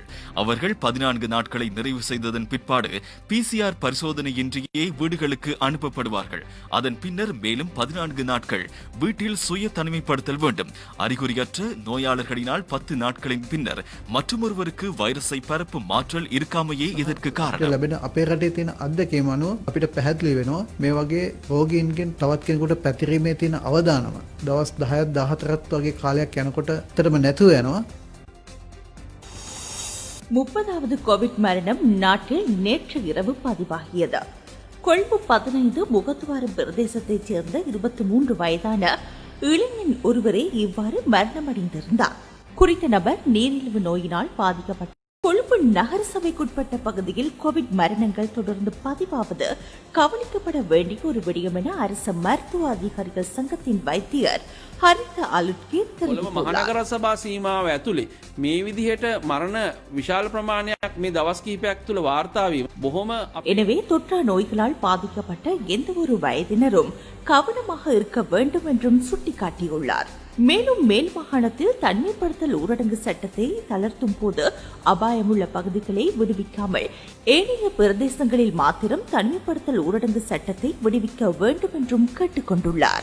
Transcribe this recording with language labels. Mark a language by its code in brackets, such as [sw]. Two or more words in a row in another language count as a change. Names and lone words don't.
[ta] அவர்கள் 14 நாட்களை நிறைவு செய்ததன் பிற்பாடு PCR பரிசோதனையின்றியே வீடுகளுக்கு அனுப்பப்படுவார்கள். அதன் பின்னர் மேலும் 14 நாட்கள் வீட்டில் சுய தனிமைப்படுத்தல் வேண்டும். அறிகுறியற்ற நோயாளர்களினால் 10 நாட்களின் பின்னர் மற்றொருவருக்கு வைரஸை பரப்பும் மாற்றல் இருக்காமையே இதற்கு காரணம். [si] ලැබෙන අපේ රටේ තියෙන අත්දැකීම් අනුව අපිට පැහැදිලි වෙනවා මේ වගේ රෝගීන්ගෙන් තවත් කෙනෙකුට පැතිරීමේ තියෙන අවදානම දවස් 10ක් 14ක් වගේ කාලයක් යනකොට ඇත්තටම නැතුව යනවා. [ta] 30வது கோவிட் மரணம் நாட்டில் நேற்று இரவு பதிவாகியது. கொழும்பு 15 முகத்துவாரம் பிரதேசத்தைச் சேர்ந்த 23 வயதான இளைஞன் ஒருவரே இவ்வாறு மரணமடைந்திருந்தார். குறித்த நபர் நீரிழிவு நோயினால் பாதிக்கப்பட்டார். கொழும்பு நகர சபைக்குட்பட்ட பகுதியில் கோவிட் மரணங்கள் தொடர்ந்து பதிவாவது கவனிக்கப்பட வேண்டிய ஒரு விடயம் என அரசு மருத்துவ அதிகாரிகள் சங்கத்தின் வைத்தியர் ஹரித அலுட்கே தெரிவித்துள்ளார். [si] මහනගර සභා සීමාව ඇතුලේ මේ විදිහට මරණ විශාල ප්‍රමාණයක් මේ දවස් කිහිපයක් තුළ වාර්තා වීම බොහොම [ta] எனவே தொற்றா நோய்களால் பாதிக்கப்பட்ட எந்த ஒரு வயதினரும் கவனமாக இருக்க வேண்டும் என்றும் சுட்டிக்காட்டியுள்ளார். மேலும் மேல் மாகாணத்தில் தனிமைப்படுத்தல் ஊரடங்கு சட்டத்தை தளர்த்தும் போது அபாயமுள்ள பகுதிகளை விடுவிக்காமல் ஏனைய பிரதேசங்களில் மாத்திரம் தனிமைப்படுத்தல் ஊரடங்கு சட்டத்தை விடுவிக்க வேண்டும் என்றும் கேட்டுக் கொண்டுள்ளார்.